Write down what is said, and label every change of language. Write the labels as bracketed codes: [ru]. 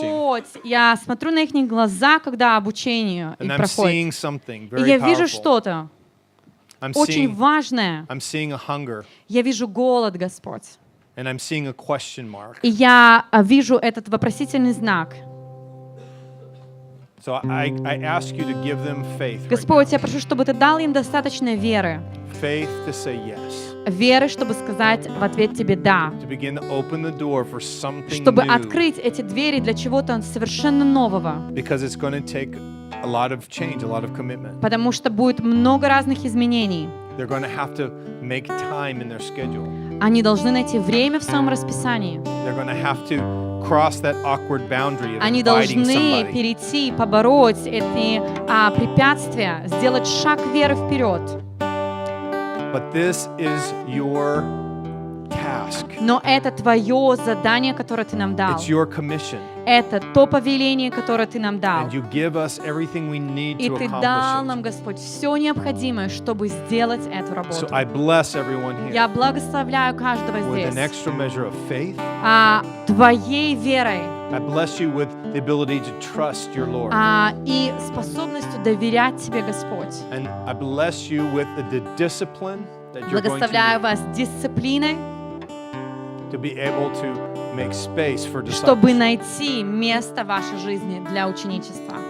[ru] Господь, я смотрю на их глаза, когда обучение [en] and [ru] их [en] I'm [ru] проходит. [en] seeing something very [ru] я вижу [en] powerful. [ru] что-то [en] I'm [ru] очень [en] seeing [ru] важное. [en] I'm seeing a hunger, [ru] Я вижу голод, Господь. [en] and I'm seeing a question mark. [ru] И я вижу этот вопросительный знак. [en] So I ask you to give them faith. Right [ru] Господь, я прошу, чтобы Ты дал им достаточно веры. [en] now. Faith to say yes, [ru] Веры, чтобы сказать в ответ Тебе «да». [en] to begin to open the door for something [ru] Чтобы [en] new, [ru] открыть эти двери для чего-то совершенно нового. [en] because it's going to take a lot of change, a lot of commitment. [ru] Потому что будет много разных изменений. [en] They're going to have to make time in their schedule. [ru] Они должны найти время в своем расписании. [en] They're going to have to cross that awkward boundary of [ru] Они [en] inviting [ru] должны [en] somebody. [ru] перейти, побороть эти препятствия, сделать шаг веры вперед. [en] But this is your task. [ru] Но это Твое задание, которое Ты нам дал. [en] It's your commission. [ru] Это то повеление, которое Ты нам дал. [en] And you give us everything we need [ru] И Ты дал [en] accomplish [ru] нам, [en] it. [ru] Господь, все необходимое, чтобы сделать эту [en] So [ru] работу. [en] I bless everyone here [ru] Я благословляю каждого [en] with an [ru] здесь [en] extra measure of faith. [ru] Твоей верой [en] I bless you with the ability to trust your Lord. [ru] и способностью доверять Тебе, Господь. [en] And I bless you with the discipline that you're going to [ru] Благословляю [en] need [ru] вас дисциплиной, [en] to be able to make space for [ru] чтобы [en] discipleship. [ru] найти место в вашей жизни для ученичества.